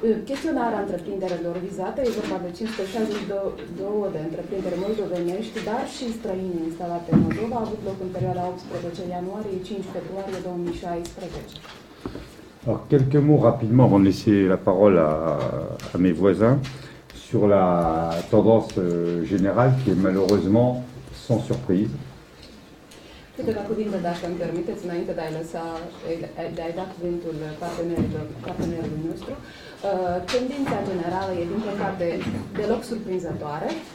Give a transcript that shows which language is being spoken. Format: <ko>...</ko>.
<ro>Chestionarea întreprinderilor vizate e vorba de 562 de întreprinderi moldovenești, dar și străine instalate în Moldova, a avut loc în perioada 18 ianuarie-5 februarie 2016.</ro> <fr>Alors, quelques mots rapidement avant de laisser la parole à mes voisins sur la tendance générale qui est malheureusement sans surprise.</fr> <ro>Câteva cuvinte, dacă îmi permiteți, înainte de a-i da cuvântul partenerului nostru. Tendința generală e, din păcate, deloc surprinzătoare.</ro>